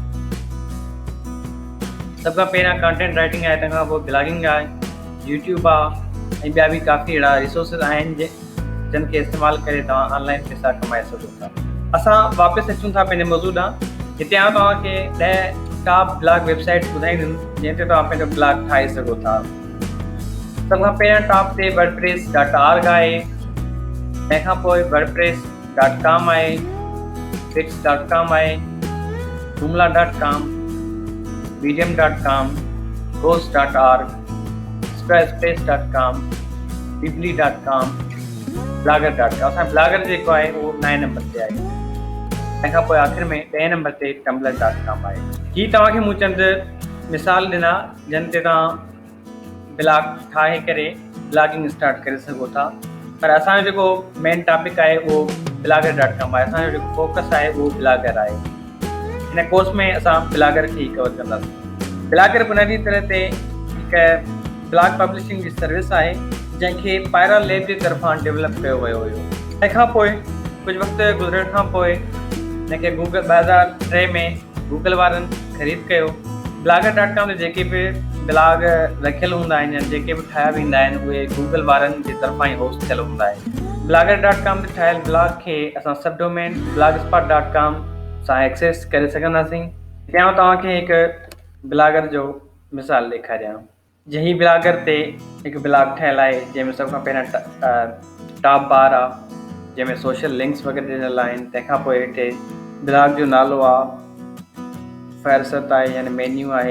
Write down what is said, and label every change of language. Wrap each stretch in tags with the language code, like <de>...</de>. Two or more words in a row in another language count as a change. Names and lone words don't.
<sd>सभ खां पहिरियां</sd> <en>content writing</en> <sd>आहे, तंहिंखां पोइ ब्लॉगिंग आहे, यूट्यूब आहे ऐं ॿिया बि काफ़ी अहिड़ा रिसोर्सिस आहिनि जिन खे इस्तेमालु करे तव्हां ऑनलाइन पैसा कमाए सघो था। असां वापसि अचूं था पंहिंजे मौज़ूअ ॾांहुं। हिते आउं तव्हांखे 10</sd> <en>top blog websites</en> <sd>ॿुधाईंदुमि जंहिं ते तव्हां पंहिंजो ब्लॉग ठाहे सघो था। सभ खां पहिरियां टॉप ते wordpress.org आहे, तंहिंखां पोइ wordpress.com आहे, wix.com आहे, joomla.com, medium.com, ghost.org, squarespace.com, weebly.com, blogger.com। असां ब्लॉगर जेको आहे उहो 9 नंबर ते आहे। तंहिंखां पोइ आख़िर में 10 नंबर ते tumblr.com आहे। ही तव्हांखे मूं चंद मिसाल ॾिना जिन ते तव्हां ब्लॉग ठाहे करे ब्लॉगिंग स्टार्ट करे सघो था। पर असांजो जेको</sd> <en>main topic</en> <sd>आहे उहो blogger.com आहे। असांजो जेको फोकस आहे उहो ब्लॉगर आहे। हिन कोर्स में असां ब्लॉगर खे ई कवर कंदासीं। ब्लॉगर बुनियादी तरह ते हिकु</sd> <en>blog publishing</en> <sd>जी सर्विस आहे जंहिंखे पायरा लैब जे तरफ़ां डेवलप कयो वियो हुयो। तंहिंखां पोइ कुझु वक़्तु गुज़रण खां पोइ हिनखे गूगल 2003 में गूगल वारनि ख़रीद कयो। blogger.com ते जेके बि ब्लॉग रखियल हूंदा आहिनि या जेके बि ठाहिया वेंदा आहिनि उहे गूगल वारनि जे तरफ़ां ई होस्ट थियल हूंदा आहिनि। blogger.com ते ठहियल ब्लॉग खे असां</sd> <en>sub domain</en> <sd>blogspot.com सां एक्सेस करे सघंदासीं। हिते आउं तव्हांखे हिकु ब्लॉगर जो मिसाल ॾेखारियां। जंहिं ब्लॉगर ते हिकु ब्लॉग ठहियल आहे जंहिंमें सभ खां पहिरियां</sd> <en>top bar</en> <sd>आहे, जंहिंमें</sd> <en>social links</en> <sd>वग़ैरह ॾिनल आहिनि। तंहिंखां पोइ हेठि ब्लॉग जो नालो आहे, फ़हरिस्त आहे यानी मेन्यू आहे।</sd>